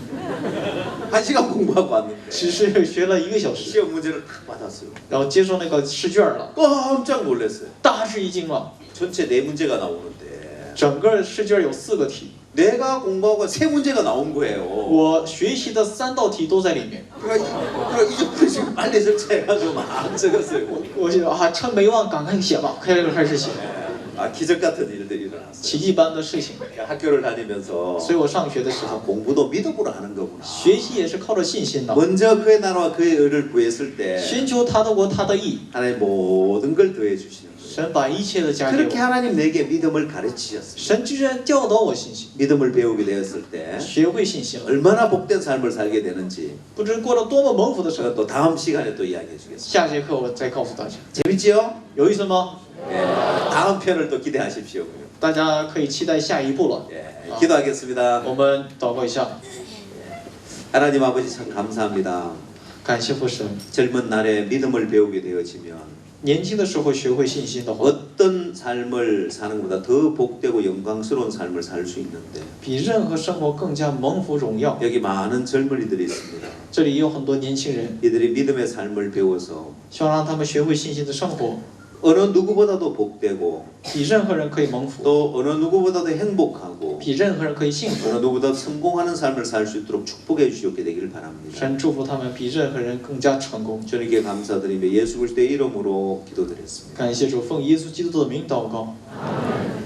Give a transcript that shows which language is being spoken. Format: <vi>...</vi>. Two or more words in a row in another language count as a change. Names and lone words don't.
<ko>1시간 공부하고 왔는데</ko> <zh>只是学了1个小时，</zh> <ko>시험 문제를 딱 받았어요.</ko> <zh>然后接受那个试卷了，</zh> <ko>깜짝 놀랐어요.</ko> <zh>大吃一惊了。</zh> <ko>전체 4문제가 나오는데</ko> <zh>整个试卷有4个题，</zh> <ko>내가 공부하고 3문제가 나온 거예요.</ko> <zh>我学习的3道题都在里面。</zh> <ko>그러니까 이 정도 지금 빨리 절차해가지고 막 적었어요.</ko> <zh>我就啊，趁没忘，赶快写吧，开始写，</zh> <ko>아 기적 같은 일들이 일어났어요.</ko> <zh>奇迹般的事情。</zh> <ko>학교를 다니면서</ko> <zh>所以我上学的时</zh> <ko>아,</ko> <zh>候，</zh> <ko>공부도 믿음으로 하는 거구나.</ko> <zh>学习也是靠着信心的，</zh> <ko>먼저 그의 나라와 그의 의를 구했을 때</ko> <zh>寻求他的国，他的义，</zh> <ko>하나님 모든 걸 더해 주시는 거예요.</ko> <zh>神把一切的加给</zh> <ko>그렇게</ko> <zh>我。</zh> <ko>하나님 내게 믿음을 가르치셨어요.</ko> <zh>神居然教导我信心，</zh> <ko>믿음을 배우게 되었을 때</ko> <zh>学会信心了，</zh> <ko>얼마나 복된 삶을 살게 되는지</ko> <zh>不知过了多么蒙福的生</zh> <ko>제가</ko> <zh>活。</zh> <ko>또 다음 시간에 또 이야기해 주겠습니다.</ko> <zh>下节课我再告诉大家，</zh> <ko>재밌지요?</ko> <zh>有意思吗？</zh> <ko>예, 다음 편을 또 기대하십시오.</ko> <zh>大家可以期待下一步了。</zh> <ko>예, 기도하겠습니다.</ko> <zh>我们祷告一下，</zh> <ko>하나님 아버지 참 감사합니다.</ko> <zh>感谢父神。</zh> <ko>젊은 날에 믿음을 배우게 되어지면</ko> <zh>年轻的时候学会信心的话，</zh> <ko>어떤 삶을 사는 것보다 더 복되고 영광스러운 삶을 살 수 있는데</ko> <zh>比任何生活更加蒙福荣耀。</zh> <ko>여기 많은 젊은이들이 있습니다.</ko> <zh>这里也有很多年轻人，</zh> <ko>이들이 믿음의 삶을 배워서</ko> <zh>希望让他们学会信心的生活，</zh> <ko>어느 누구보다도 복되고</ko> <zh>比任何人可以蒙福，</zh> <ko>또 어느 누구보다도 행복하고</ko> <zh>比任何人可以幸福。</zh> <ko>어느 누구보다 성공하는 삶을 살 수 있도록 축복해 주시옵게 되기를 바랍니다.</ko> <zh>神祝福他们比任何人更加成功。</zh> <ko>주님께 감사드리며 예수 그리스도의 이름으로 기도드렸습니다.</ko> <zh>感谢主，奉耶稣基督的名祷告。</zh>